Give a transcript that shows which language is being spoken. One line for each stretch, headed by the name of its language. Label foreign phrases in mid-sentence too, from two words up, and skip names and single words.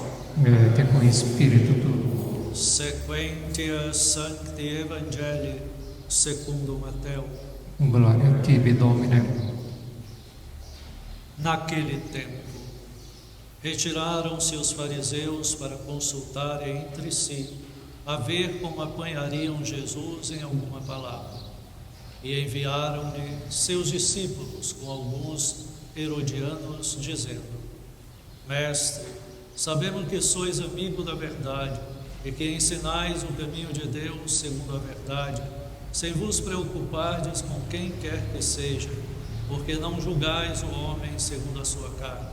Latin: Et cum spiritu tuo. Sequentia Sancti Evangelii secundum Mateo. Gloria a tibi, Domine.
Portuguese: Naquele tempo, retiraram-se os fariseus para consultarem entre si, a ver como apanhariam Jesus em alguma palavra. E enviaram-lhe seus discípulos com alguns herodianos, dizendo: Mestre, sabemos que sois amigo da verdade e que ensinais o caminho de Deus segundo a verdade, sem vos preocupardes com quem quer que seja, porque não julgais o homem segundo a sua carne.